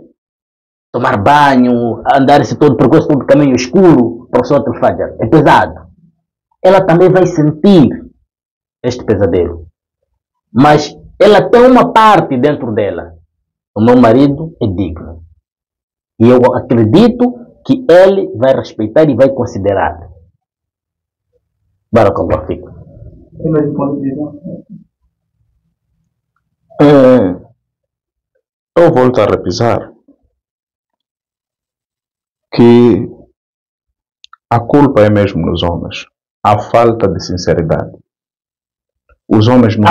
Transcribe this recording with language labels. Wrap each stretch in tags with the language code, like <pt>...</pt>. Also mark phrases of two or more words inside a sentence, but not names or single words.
<pt>Tomar banho, andar esse todo percurso, todo caminho escuro para o</pt> <ar>صلاة الفجر,</ar> <pt>é pesado. Ela também vai sentir este pesadelo. Mas ela tem uma parte dentro dela. O meu marido é digno. E eu acredito que ele vai respeitar e vai considerar.</pt> <ar>بارك الله فيكم.</ar> <pt>Tem mais um ponto de visão? Eu volto a repisar que a culpa é mesmo nos homens. A falta de sinceridade. Os homens não</pt>